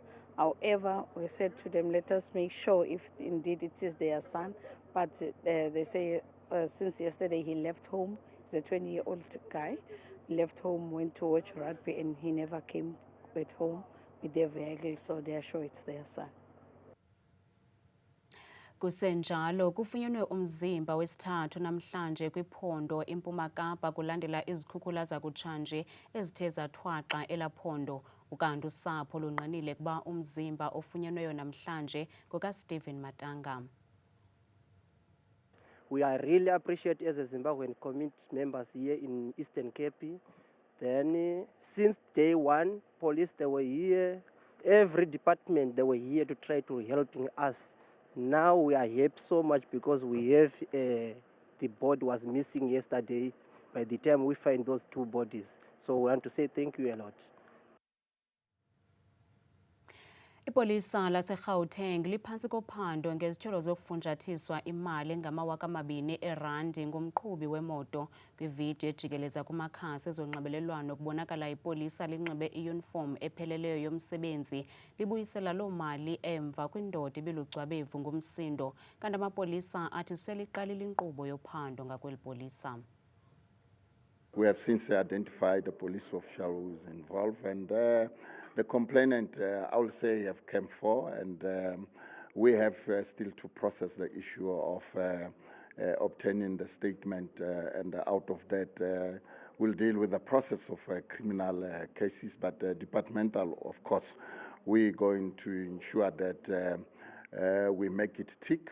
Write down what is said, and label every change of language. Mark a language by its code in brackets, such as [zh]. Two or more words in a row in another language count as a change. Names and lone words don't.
[en] However, we said to them, let us make sure if indeed it is their son. But they say since yesterday he left home. He's a 20-year-old guy. Left home, went to watch rugby, and he never came at home with their vehicle, so they are sure it's their son. [xh] Kusenjalo kufunyenwe umzimba wesithathu namhlanje kwiphondo eMpuma Kapa kulandela izikhukhula zakutshanje ezithe zathwaxa elaphondo. Ukanti usapho lunqinile kuba umzimba ofunyenweyo namhlanje ngokaStephen Matanga. [en] We are really appreciate as a Zimbabwean community members here in Eastern Cape. Then since day one, police they were here, every department they were here to try to helping us. Now we are happy so much because we have the body was missing yesterday. By the time we find those 2 bodies, so we want to say thank you a lot. [xh] Ipolisa laseGauteng liphantsi kophando ngezityholo zokufunjathiswa imali engama-2,000 erandi ngumqhubi wemoto. Kwividiyo ejikeleza kumakhasi ezonxibelelwano kubonakala ipolisa linxibe iyunifomu epheleleyo yomsebenzi libuyisela loo mali emva kwindoda ibilucwabevu ngumsindo, kanti amapolisa athi seliqalile inkqubo yophando ngakweli polisa. [en] We have since identified the police official who is involved, and the complainant, I will say, have come for, and we have still to process the issue of obtaining the statement, and out of that, we'll deal with the process of criminal cases, but departmental, of course, we're going to ensure that we make it tick.